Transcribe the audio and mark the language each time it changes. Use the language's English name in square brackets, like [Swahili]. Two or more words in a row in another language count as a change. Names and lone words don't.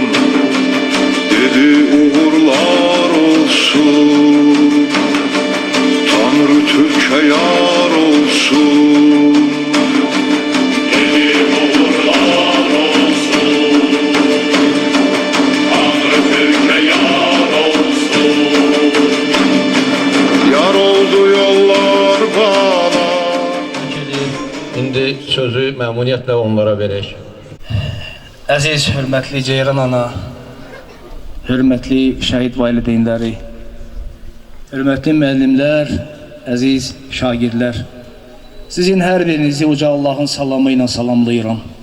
[Turkish] Dedi uğurlar olsun, Tanrı Türk'e yar olsun. Dedi uğurlar olsun, Tanrı Türk'e yar olsun. Yar oldu yollar bana. [Azerbaijani] İndi sözü məmnuniyyətlə onlara verək. Əziz, hörmətli Ceyran ana, hörmətli şəhid valideynləri, hörmətli müəllimlər, əziz şagirdlər, sizin hər birinizi Uca Allahın salamı ilə salamlayıram.